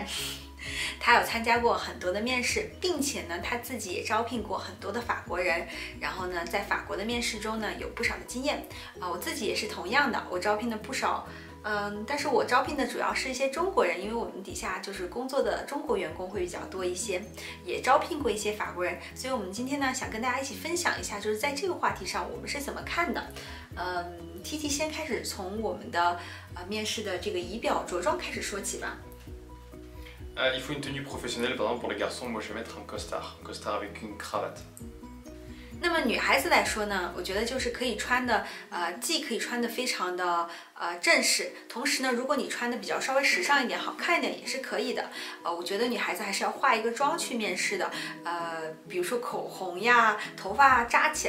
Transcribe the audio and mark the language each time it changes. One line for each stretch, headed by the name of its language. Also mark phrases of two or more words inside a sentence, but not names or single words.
Chinese: 他有参加过很多的面试，并且呢，他自己也招聘过很多的法国人，然后呢，在法国的面试中呢，有不少的经验我自己也是同样的，我招聘的不少，但是我招聘的主要是一些中国人，因为我们底下就是工作的中国员工会比较多一些，也招聘过一些法国人，所以我们今天呢，想跟大家一起分享一下，就是在这个话题上我们是怎么看的。TT 先开始从我们的面试的这个仪表着装开始说起吧。
French: Il faut une tenue professionnelle, par exemple pour les garçons, moi je vais mettre un costard avec une cravate.
Chinese: 那么女孩子来说呢，我觉得就是可以穿的，既可以穿的非常的正式，同时呢，如果你穿的比较稍微时尚一点、好看一点也是可以的。我觉得女孩子还是要化一个妆去面试的，比如说口红呀、头发扎起来。